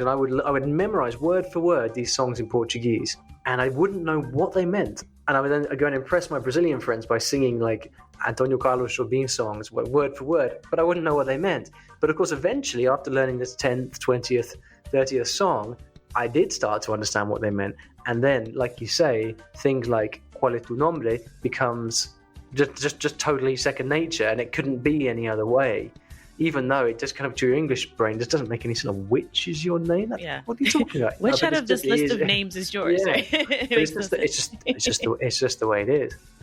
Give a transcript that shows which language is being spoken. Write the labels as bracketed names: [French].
[English] And I would memorize word for word these songs in Portuguese, and I wouldn't know what they meant. And I would then go and impress my Brazilian friends by singing like Antonio Carlos Jobim songs word for word, but I wouldn't know what they meant. But of course, eventually, after learning this 10th, 20th, 30th song, I did start to understand what they meant. And then, like you say, things like [Spanish] ¿Cuál es tu nombre? [English] Becomes just totally second nature, and it couldn't be any other way. Even though it just kind of, to your English brain, just doesn't make any sense of which is your name. What are you talking about? Which out of this list of names is yours? Yeah. Right? It's just the way it is.